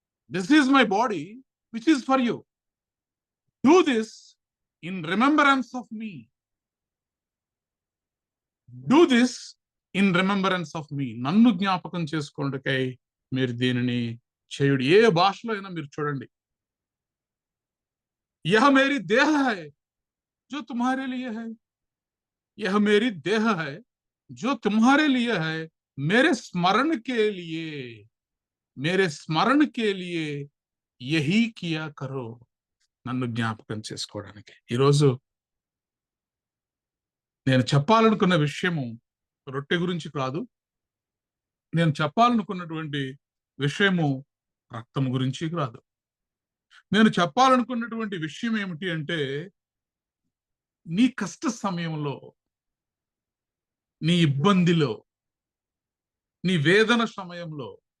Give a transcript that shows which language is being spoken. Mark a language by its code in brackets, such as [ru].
[en] This is my body which is for you. Do this in remembrance of me. Do this in remembrance of me. [te] నన్ను జ్ఞాపకం చేసుకోవడానికై మీరు దీనిని చేయుడి. ఏ భాషలో అయినా మీరు చూడండి, [hi] यह मेरी देह है जो तुम्हारे लिए है, यह मेरी देह है जो तुम्हारे लिए है, मेरे स्मरण के लिए, मेरे स्मरण के लिए यही किया करो. [te] నన్ను జ్ఞాపకం చేసుకోవడానికి. ఈరోజు నేను చెప్పాలనుకున్న విషయము రొట్టె గురించి కాదు. నేను చెప్పాలనుకున్నటువంటి విషయము రక్తం గురించి కాదు. నేను చెప్పాలనుకున్నటువంటి విషయం ఏమిటి అంటే నీ కష్ట సమయంలో, నీ ఇబ్బందిలో, నీ వేదన సమయంలో,